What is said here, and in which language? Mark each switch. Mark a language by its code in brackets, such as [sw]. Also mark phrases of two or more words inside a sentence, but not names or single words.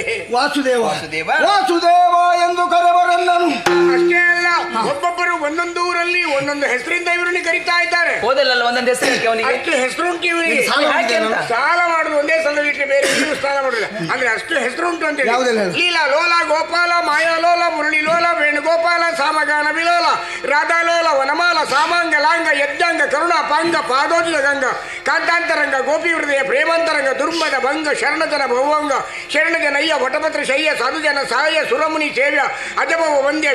[kn] ವಾಸುದೇವ ವಾಸುದೇವ ಎಂದು ಕರೆವರನ್ನನು. ಅಷ್ಟೇ ಅಲ್ಲ, ಒಬ್ಬೊಬ್ಬರು ಒಂದೊಂದು ಊರಲ್ಲಿ ಒಂದೊಂದು ಹೆಸರಿಂದ ಇವರನ್ನು ಕರೀತಾ ಇದ್ದಾರೆ. ಹೋದಲ್ಲ ಒಂದೊಂದು ಹೆಸರು ಅವನಿಗೆ. ಅಷ್ಟು ಹೆಸರುಂಟು ಇವರಿಗೆ. ಸಾಲ ಮಾಡುದು ಒಂದೇ ಸಲ ಬಿಟ್ಟರೆ ಬೇರೆ ನೀವು ಸಾಲ ಮಾಡುದಿಲ್ಲ. ಅಂದ್ರೆ ಅಷ್ಟು ಹೆಸರುಂಟು ಅಂತ ಹೇಳಿ. ಲೀಲಾ ಲೋಲ, ಗೋಪಾಲ, ಮಾಯಾಲೋಲ, ಮುರಳಿ ಲೋಲ, ವೇಣುಗೋಪಾಲ, ಸಾಮಗಾನ ವಿಲೋಲ, ರಾಧಾಲೋಲ, ವನಮಾಲ, ಸಾಮಾಂಗ, ಲಾಂಗ, ಯಜ್ಞಾಂಗ, ಕರುಣ, ಪಾಂಗ, ಪಾದೋಜಿತ ಗಂಗ, ಕಾಂತಾಂತರಂಗ, ಗೋಪಿ ಹೃದಯ, ಪ್ರೇಮಾಂತರಂಗ, ದುರ್ಮದ ಭಂಗ, ಶರಣಜನ ಭವಂಗ, ಶರಣಜನಯ್ಯ, ವಟಪತ್ರ ಶಯ್ಯ, ಸಾಧುಜನ ಸಹಾಯ, ಸುರಮುನಿ ಸೇವ್ಯ, ಅಜಭವ ವಂದ್ಯ,